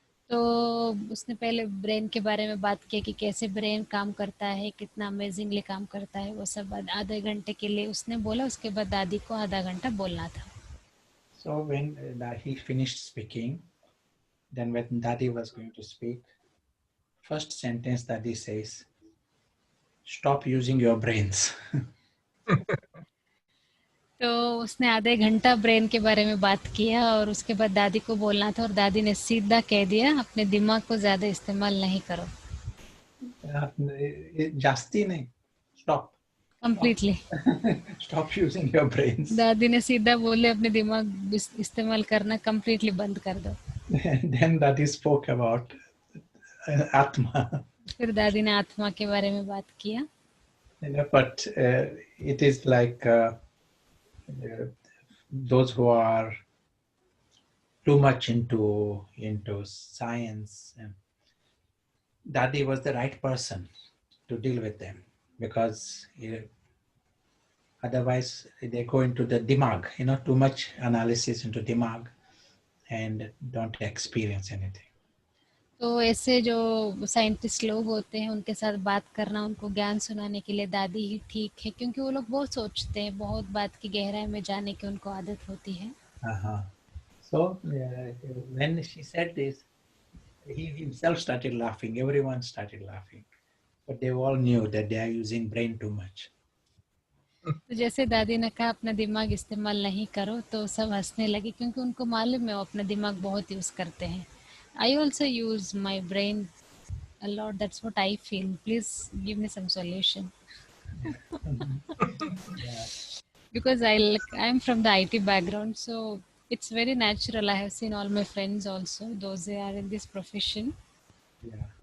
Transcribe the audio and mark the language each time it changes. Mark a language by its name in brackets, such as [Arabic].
[Hindi] तो उसने पहले ब्रेन के बारे में बात की कि कैसे ब्रेन काम करता है, कितना अमेजिंगली काम करता है, वो सब आधे घंटे के लिए उसने बोला। उसके बाद दादी को आधा घंटा बोलना था। [English] So when he finished speaking, then when Daddy was going to speak, first sentence Daddy says, "Stop using your brains." [Hindi] तो उसने आधे घंटा ब्रेन के बारे में बात किया और उसके बाद दादी को बोलना था, और दादी ने सीधा कह दिया, अपने दिमाग को ज्यादा इस्तेमाल नहीं करो। जास्ती नहीं, [English] stop. Completely. Stop using your brains. [Hindi] दादी ने सीधा बोले अपने दिमाग इस्तेमाल करना [English] completely [Hindi] बंद कर दो। [English] Then Daddy spoke about Atma. [Hindi] फिर दादी ने आत्मा के बारे में बात किया। [English] But it is like those who are too much into science. Daddy was the right person to deal with them, because otherwise they go into the [Hindi] dimag, [English] too much analysis into dimag and don't experience anything. [Hindi] तो ऐसे जो scientist लोग होते हैं उनके साथ बात करना, उनको ज्ञान सुनाने के लिए दादी ही ठीक है, क्योंकि वो लोग बहुत सोचते हैं, बहुत बात की गहराई में जाने की उनको आदत होती है। [English] So when she said this, he himself started laughing. Everyone started laughing, but they all knew that they are using brain too much. [Hindi] तो जैसे दादी ने कहा अपना दिमाग इस्तेमाल नहीं करो, तो सब हंसने लगे, क्योंकि उनको मालूम है वो अपना दिमाग बहुत यूज करते हैं। [English] I also use my brain a lot. That's what I feel. Please give me some solution. Yeah. Because I'm from the IT background, so it's very natural. I have seen all my friends also, those who are in this profession. Yeah.